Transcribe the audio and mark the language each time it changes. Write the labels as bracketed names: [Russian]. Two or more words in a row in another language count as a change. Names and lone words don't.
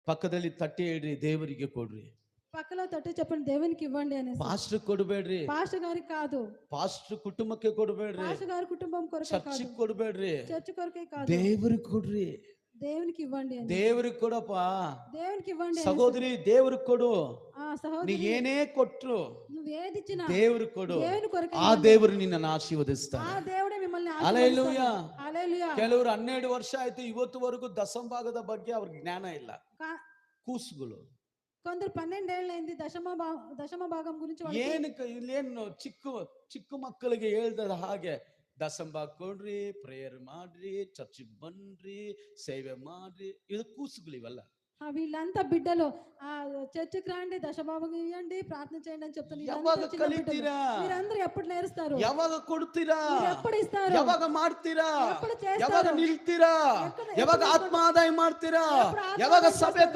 [Kannada] ಪಕ್ಕದಲ್ಲಿ ತಟ್ಟಿ ಹೇಳ್ರಿ, ದೇವರಿಗೆ ಕೊಡ್ರಿ. [Telugu] పక్కలో తట్టి చెప్పండి దేవునికి ఇవ్వండి అనేసి. [Kannada] ಪಾಸ್ಟರ್ ಕೊಡಬೇಡ್ರಿ, [Telugu] పాస్టర్ గారికి కాదు, [Kannada] ಪಾಸ್ಟರ್ ಕುಟುಂಬಕ್ಕೆ ಕೊಡಬೇಡ್ರಿ, [Telugu] పాస్టర్ గారి కుటుంబం కొరకే కాదు, [Kannada] ಚರ್ಚಿಗೆ ಕೊಡಬೇಡ್ರಿ, [Telugu] చర్చ్ కొరకే కాదు, [Kannada] ದೇವರಿಗೆ ಕೊಡ್ರಿ. [Telugu] దేవునికి ఇవ్వండి అని. [Kannada] ದೇವರಿಗೆ ಕೊಡಪ್ಪ [Telugu] దేవునికి ఇవ్వండి అనేసి. [Kannada] ಸಹೋದರಿ, ದೇವ್ರಿಗೆ ಕೊಡು. ఆ ನೀ [Telugu] సహోదరి, [Kannada] ಏನೇ ಕೊಟ್ರು [Telugu] నువ్వు ఏది ఇచ్చినా [Kannada] ದೇವ್ರಿಗೆ ಕೊಡು. [Telugu] దేవుని కొరకే ಆ ఇవ్వండి. [Kannada] ದೇವರು ನಿನ್ನನ್ನು ఆ ಆಶೀರ್ವದಿಸ್ತಾನೆ. [Telugu] దేవుడే మిమ్మల్ని హల్లెలూయా. ఆశీర్వదిస్తాడు. హల్లెలూయా. [Kannada] ಕೆಲವರು 12 ವರ್ಷ ಆಯ್ತು, ಇವತ್ತುವರೆಗೂ ದಶಂಭಾಗದ ಬಗ್ಗೆ ಅವ್ರಿಗೆ ಜ್ಞಾನ ಇಲ್ಲ. కా- ಕೂಸುಗಳು [Telugu] కొందరు 12 ఏళ్ళైంది దశమ భాగం గురించి వాళ్ళకి [Kannada] ಏನಕ್ಕೆ ಇಲ್ಲೇನು ಚಿಕ್ಕ ಚಿಕ್ಕ ಮಕ್ಕಳಿಗೆ ಹೇಳ್ದ ಹಾಗೆ ದಶಂಭಾಗ ಕೊಡ್ರಿ, ಪ್ರೇಯರ್ ಮಾಡ್ರಿ, ಚರ್ಚಿಗೆ ಬನ್ರಿ, ಸೇವೆ ಮಾಡ್ರಿ. ಇದು ಕೂಸುಗಳು ಇವೆಲ್ಲ. [Telugu] వీళ్ళంతా బిడ్డలు ఆ చర్చికి రండి, దశభాగం ఇవ్వండి, ప్రార్థన చేయండి అని చెప్తాను. [Kannada] ಯಾವಾಗ ಕಲಿತೀರಾ? [Telugu] మీరందరూ ఎప్పుడు నేర్స్తారు? [Kannada] ಯಾವಾಗ ಕೊಡ್ತೀರಾ? [Telugu] మీరు ఎప్పుడు ఇస్తారు? [Kannada] ಯಾವಾಗ ಮಾಡ್ತೀರಾ? [Telugu] ఎప్పుడు చేస్తారు? [Kannada] ಯಾವಾಗ ನಿಲ್ತೀರಾ? [Telugu] ఎక్కడ- [Kannada] ಯಾವಾಗ [Telugu] ఎప్పుడు [Kannada] ಆತ್ಮ ಆದಾಯ ಮಾಡ್ತೀರಾ? [Telugu] ఎప్పుడు ఆత్మ [Kannada] ಯಾವಾಗ ಆದಾಯ ಸಭೆ [Telugu] చేస్తారు?